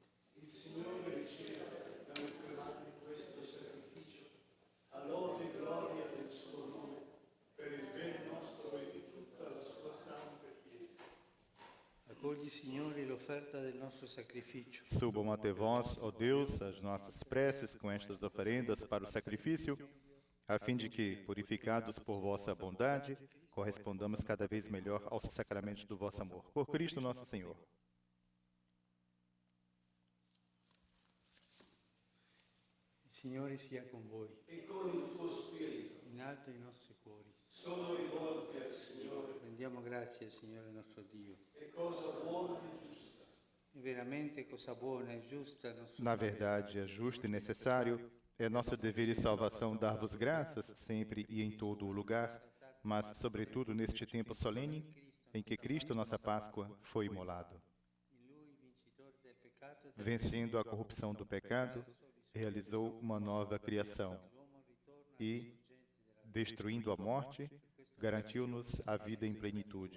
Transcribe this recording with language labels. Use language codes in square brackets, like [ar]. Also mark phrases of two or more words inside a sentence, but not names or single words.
[it] Il Signore riceva da nostre mani questo sacrificio, a lode e gloria del suo nome, per il bene nostro e di tutta la sua santa Chiesa. Accogli, Signore, l'offerta del nostro sacrificio. [pt] Subam até vós, ó Deus, as nossas preces com estas oferendas para o sacrifício, a fim de que, purificados por vossa bondade, correspondamos cada vez melhor aos sacramentos do vosso amor. Por Cristo nosso Senhor. [it] Il Signore sia con voi. E con il tuo spirito In alto i nostri cuori. sono rivolti al Signore. Rendiamo grazie al Signore nostro Dio. È cosa buona e giusta. È veramente cosa buona e giusta. [pt] Na verdade, é justo e necessário, é nosso dever e salvação dar-vos graças sempre e em todo o lugar, mas, sobretudo, neste tempo solene em que Cristo, nossa Páscoa, foi imolado. Vencendo a corrupção do pecado, realizou uma nova criação e, destruindo a morte, garantiu-nos a vida em plenitude.